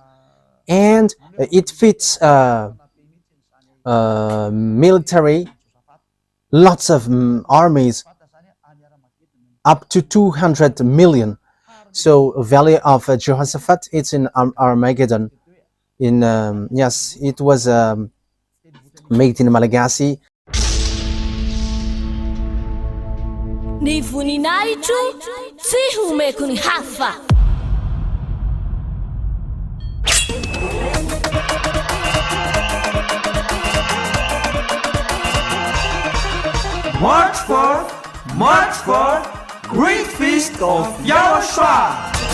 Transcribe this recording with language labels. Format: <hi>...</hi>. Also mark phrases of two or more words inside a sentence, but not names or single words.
<en>And it fits military, lots of armies, up to 200 million. So valley of Jehoshaphat, it's in Armageddon. In yes, it was made in Malagasy.</en> <mg>Ni voninahitro tsy homeko ny hafa.</mg> <en>March 4, Great Feast of YAHOSHUAH.</en>